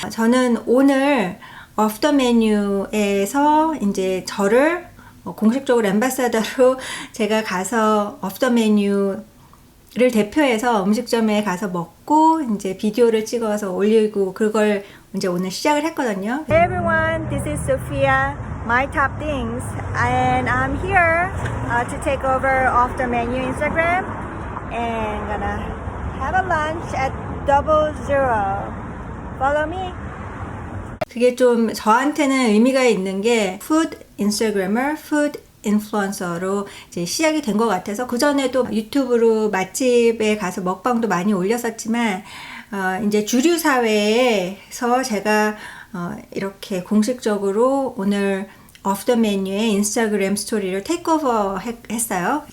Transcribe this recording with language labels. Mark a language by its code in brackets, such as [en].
[ko] 저는 오늘 오프 더 메뉴에서 이제 저를 공식적으로 앰바사더로 제가 가서 오프 더 메뉴 를 대표해서 음식점에 가서 먹고 이제 비디오를 찍어서 올리고 그걸 이제 오늘 시작을 했거든요. [en] Hey everyone, this is Sophia, my top things, and I'm here to take over off the menu Instagram and gonna have a lunch at 00. Follow me. [ko] 그게 좀 저한테는 의미가 있는 게 food Instagrammer, food 인플루언서로 이제 시작이 된 것 같아서 그 전에도 유튜브로 맛집에 가서 먹방도 많이 올렸었지만 이제 주류 사회에서 제가 이렇게 공식적으로 오늘 오프 더 메뉴의 인스타그램 스토리를 테이크오버 했어요.